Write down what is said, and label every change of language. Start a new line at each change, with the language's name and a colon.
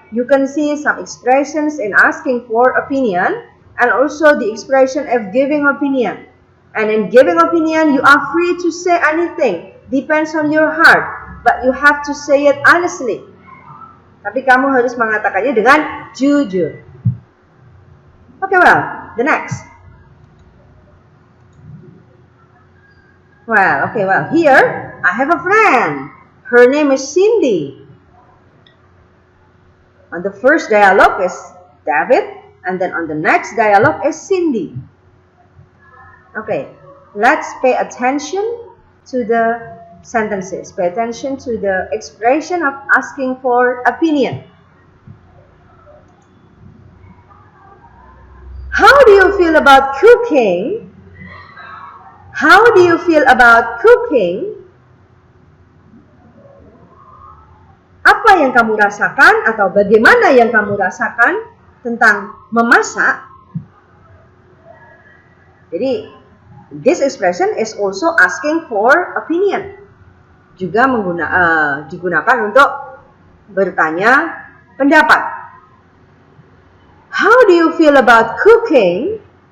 English: you can see some expressions in asking for opinion and also the expression of giving opinion. And in giving opinion, you are free to say anything. Depends on your heart. But you have to say it honestly. Tapi kamu harus mengatakannya dengan jujur. Okay, well, the next. Well, here I have a friend. Her name is Cindy. On the first dialogue is David, and then on the next dialogue is Cindy. Okay, let's pay attention to the sentences. Pay attention to the expression of asking for opinion. How do you feel about cooking? How do you feel about cooking?
Indonesian: Apa yang kamu rasakan atau bagaimana yang kamu rasakan tentang memasak? Jadi,
English: this expression is also asking for opinion.
Indonesian: Juga digunakan untuk bertanya pendapat.
English: How do you feel about cooking?